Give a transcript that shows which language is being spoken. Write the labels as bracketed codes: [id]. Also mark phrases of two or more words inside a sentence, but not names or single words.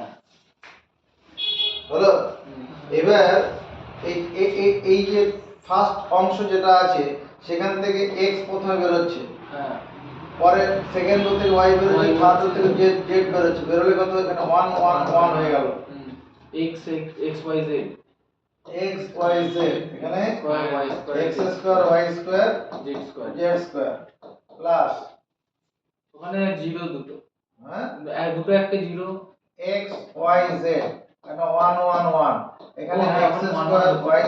[bn] হলো? এবার এই যে ফার্স্ট অংশ যেটা আছে সেখান থেকে x প্রথমে বের হচ্ছে, হ্যাঁ পরে সেকেন্ড রো থেকে y বের হচ্ছে, Y থার্ড রো থেকে z বের হচ্ছে, বেরোলে কত এখানে 1 1 1 হয়ে গেল। x x y z x y z এখানে y স্কয়ার x স্কয়ার y স্কয়ার z স্কয়ার [en] z square plus [bn] ওখানে জিরো দুটো, হ্যাঁ দুটো একটা জিরো, x y z এখানে 1 1 1 এখানে ও, হ্যাঁ, x এখন স্কয়ার 1 1